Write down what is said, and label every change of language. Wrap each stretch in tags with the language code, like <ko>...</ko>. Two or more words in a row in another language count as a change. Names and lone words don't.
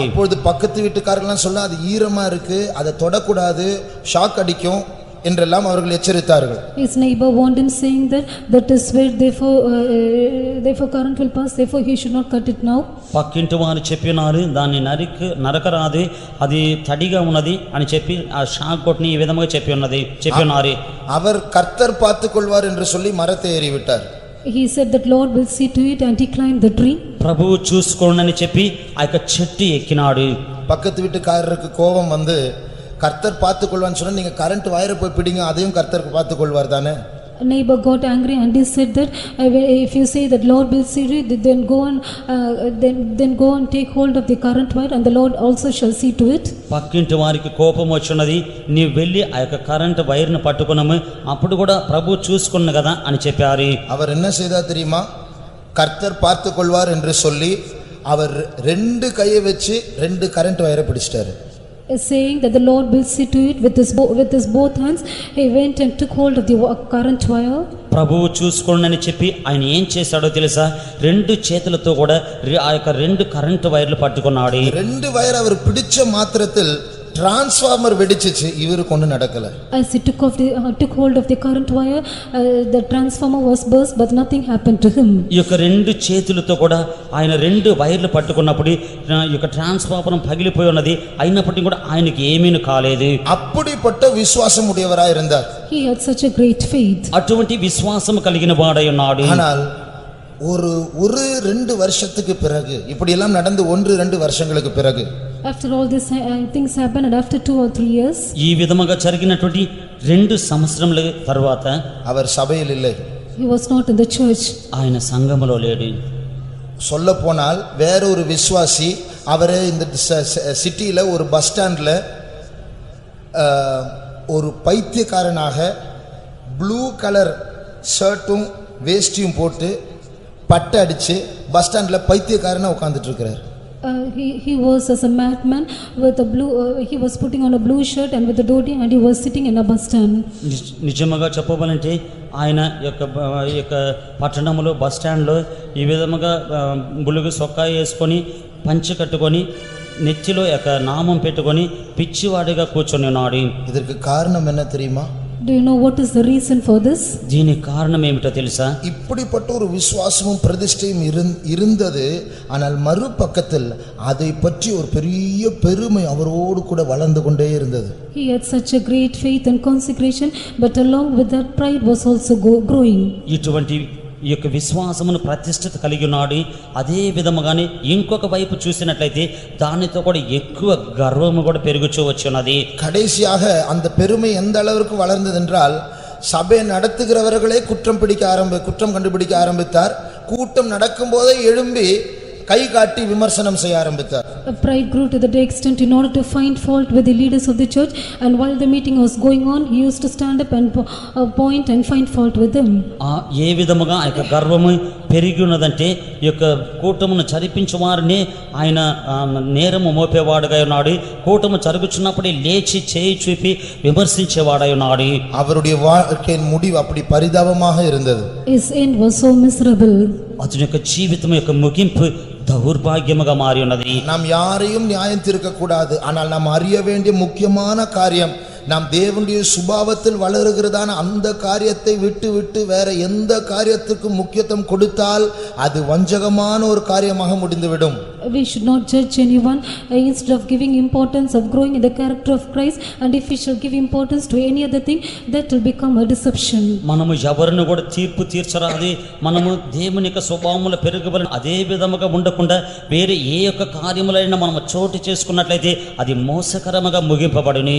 <ta>அப்பொழுது பக்கத்து வீட்டுக்காரங்களாம் சொல்ல அது ஈரமா இருக்கு, அதை தொடக்கூடாது, ஷாக் அடிக்கும் என்றெல்லாம் அவர்கள் எச்சரித்தார்கள்.</ta> <en>His neighbor warned him saying that is where therefore current will pass, therefore he should not cut it now.</en> <te>పక్కింటి వారు చెప్పినారు దాన్ని నరకరాదు, అది తడిగా ఉన్నది అని చెప్పి ఆ షాక్ కొట్టిని ఈ విధంగా చెప్పినారు.</te> <ta>அவர் கர்த்தர் பார்த்துக் கொள்வார் என்று சொல்லி மரத்தை ஏறிவிட்டார்.</ta> <en>He said that Lord will see to it and he climbed the tree.</en> <te>ప్రభువు చూసుకోండి చెప్పి ఆ యొక్క చెట్టు ఎక్కినాడు.</te> <ta>பக்கத்து வீட்டுக்காரருக்கு கோபம் வந்து கர்த்தர் பார்த்துக் கொள்வான்னு சொன்னா நீங்க</ta> <en>current wire</en> <ta>போய் பிடிங்க, அதையும் கர்த்தருக்கு பார்த்துக் கொள்வார் தானே.</ta> <en>A neighbor got angry and he said that if you say that Lord will see it, then go and take hold of the current wire and the Lord also shall see to it.</en> <te>పక్కింటి వారికి కోపం వచ్చినది, నీవు వెళ్ళి ఆ యొక్క</te> <en>current wire</en> <te>పట్టుకున్నాము, అప్పుడు కూడా ప్రభు చూసుకున్న కదా అని చెప్పారు.</te> <ta>அவர் என்ன செய்தார் தெரியுமா? கர்த்தர் பார்த்துக் கொள்வார் என்று சொல்லி அவர் 2 கையை வச்சு 2</ta> <en>current wire</en> <ta>பிடிச்சிட்டாரு.</ta> <en>Saying that the Lord will see to it with his both hands, he went and took hold of the current wire.</en> <te>ప్రభువు చూసుకోండి చెప్పి ఆయన ఏం చేశాడో తెలుసా? 2 చేతులతో కూడా ఆ యొక్క 2</te> <en>current wires</en> <te>పట్టుకున్నాడు.</te> <ta>2 వైర్ அவர் பிடிச்ச மாத்திரத்தில் டிரான்ஸ்ஃபார்மர் வெடிச்சிச்சு, இவருக்கு ஒண்ணு நடக்கல.</ta> <en>As he took hold of the current wire, the transformer was burst but nothing happened to him.</en> <te>ఈ యొక్క 2 చేతులతో కూడా ఆయన 2 వైర్లు పట్టుకున్నప్పుడు ఈ యొక్క ట్రాన్స్ఫార్మర్ పగిలిపోయి ఉన్నది, అయినప్పటికీ కూడా ఆయనకి ఏమీ కాలేదు.</te> <ta>அப்படிப்பட்ட விசுவாசம் உடையவராய் இருந்தார்.</ta> <en>He had such a great faith.</en> <te>అటువంటి విశ్వాసం కలిగిన వాడై ఉన్నాడు.</te> <ta>ஆனால் ஒரு 2 வருஷத்துக்கு பிறகு இப்படி எல்லாம் நடந்து 1-2 வருஷங்களுக்கு பிறகு</ta> <en>After all this things happened and after 2 or 3 years,</en> <te>ఈ విధముగా జరిగినటువంటి 2 సంవత్సరముల తర్వాత</te> <ta>அவர் சபையில் இல்லை.</ta> <en>he was not in the church.</en> <te>ఆయన సంఘములో లేడు.</te> <ta>சொல்ல போனால் வேற ஒரு விசுவாசி அவரே இந்த சிட்டியில ஒரு</ta> <en>bus stand</en> <ta>ஒரு பைத்தியக்காரனாக</ta> <en>blue colour shirt</en> <ta>வேஷ்டியும் போட்டு பட்டை அடிச்சு</ta> <en>bus stand</en> <ta>பைத்தியக்காரனா உட்கார்ந்துட்டு இருக்கிறார்.</ta> <en>He was as a madman with a blue he was putting on a blue shirt and with a dhoti and he was sitting in a bus stand.</en> <te>నిజముగా చెప్పాలంటే ఆయన యొక్క పట్టణంలో</te> <en>bus stand</en> <te>ఈ విధముగా బులుగు సొక్కా వేసుకొని పంచె కట్టుకొని నెత్తిలో యొక్క నామం పెట్టుకొని పిచ్చివాడిగా కూర్చొని ఉన్నాడు.</te> <ta>இதற்கு காரணம் என்ன தெரியுமா?</ta> <en>Do you know what is the reason for this?</en> <te>దీనికి కారణం ఏమిటో తెలుసా?</te> <ta>இப்படிப்பட்ட ஒரு விசுவாசமும் பிரதிஷ்டையும் இருந்தது. ஆனால் மறுபக்கத்தில் அதை பற்றி ஒரு பெரிய பெருமை அவரோடு கூட வளர்ந்து கொண்டே இருந்தது.</ta> <en>He had such a great faith and consecration, but along with that pride was also growing.</en> <te>ఇటువంటి ఈ యొక్క విశ్వాసమును ప్రతిష్ఠిత కలిగి ఉన్నాడు. అదే విధముగానే ఇంకొక వైపు చూసినట్లయితే దానితో కూడా ఎక్కువ గర్వము కూడా పెరుగుచూ వచ్చినది.</te> <ta>கடைசியாக அந்த பெருமை எந்த அளவுக்கு வளர்ந்தது என்றால் சபை நடத்துகிறவர்களே குற்றம் கண்டுபிடிக்க ஆரம்பித்தார். கூட்டம் நடக்கும் போதே எழும்பி கை காட்டி விமர்சனம் செய்ய ஆரம்பித்தார்.</ta> <en>Pride grew to the extent in order to find fault with the leaders of the church, and while the meeting was going on, he used to stand up and point and find fault with them.</en> <te>ఏ విధముగా ఆ యొక్క గర్వము పెరిగి ఉన్నదంటే ఈ యొక్క కూటమును చరిపించు వారిని ఆయన నేరము మోపేవాడుగా ఉన్నాడు. కూటము జరుగుచున్నప్పుడే లేచి చేయి చూపి విమర్శించేవాడై ఉన్నాడు.</te> <ta>அவருடைய வாழ்க்கையின் முடிவு அப்படி பரிதாபமாக இருந்தது.</ta> <en>His end was so miserable.</en> <te>అతని యొక్క జీవితం యొక్క ముగింపు దౌర్భాగ్యముగా మారి ఉన్నది.</te> <ta>நாம் யாரையும் நியாயம் தீர்க்க கூடாது. ஆனால் நாம் அறிய வேண்டிய முக்கியமான காரியம், நாம் தேவனுடைய சுபாவத்தில் வளருகிறதான அந்த காரியத்தை விட்டு விட்டு வேற எந்த காரியத்துக்கு முக்கியத்துவம் கொடுத்தால் அது வஞ்சகமான ஒரு காரியமாக முடிந்துவிடும்.</ta> <en>We should not judge anyone instead of giving importance of growing in the character of Christ, and if we shall give importance to any other thing, that will become a deception.</en> <te>మనము ఎవరిని కూడా తీర్పు తీర్చరాది. మనము దేవుని యొక్క స్వభావముల పెరుగుబడిన అదే విధముగా ఉండకుండా వేరే ఏ యొక్క కార్యములైనా మనము చోటు చేసుకున్నట్లయితే అది మోసకరముగా ముగింపబడును.</te>